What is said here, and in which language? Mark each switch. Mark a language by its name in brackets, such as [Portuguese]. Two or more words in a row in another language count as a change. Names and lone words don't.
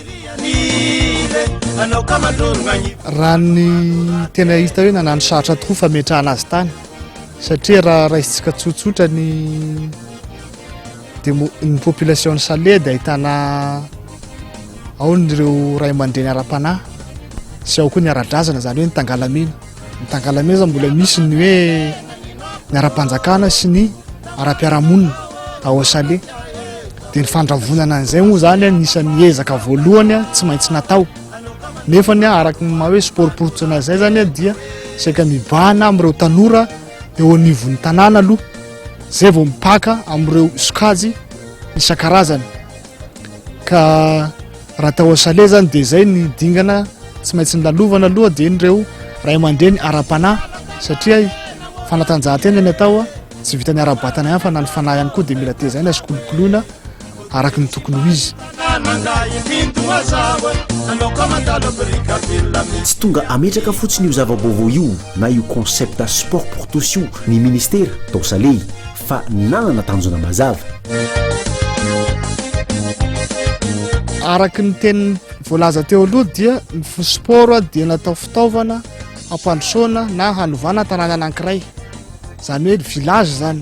[Malagasy] Raha ny tena hita hoe nanano sarotra tokoa fametrahana azy tany satria raha raisitsika tsotsotra ny population ny Salé dia ahitana ao nyreo ray aman-dreny ara-panahy sy ao koa ny ara-drazana zany hoe ny tangalamena. Ny tangalamena zany mbola misy ny hoe ny ara-panjakana sy ny ara-piarahamonina ao Salé, dia ny fandravonana an'izay moa zany anisan'ny ezaka voalohany tsy maintsy natao. Nefa araka ny hoe [French] sport pour tous [Malagasy] zay zany dia saika mibahana amin'ireo tanora eo anivon'ny tanàna aloha, zay vao mipaka amin'ireo sokajy isan-karazany. Ka raha tao Salé zany dia zay ny dingana tsy maintsy ny lalovana aloha dia nireo ray aman-dreny ara-panahy satria fanatanjahantena ny atao tsy vita ny ara-batana ihany fa na ny fanahy ihany koa dia mila tezaina sy kolokoloina araky ny tokony ho izy. Tsy tonga ametraka fotsiny io zava-baovao io na io concept [French] sport pour tous [Malagasy] io ny ministera tao Salé fa nanana tanjona mazava. Araky ny teny voalaza teo aloha dia ny sport dia natao fitaovana hampandrosoana na hanovana tanàna anankiray, zany hoe village zany.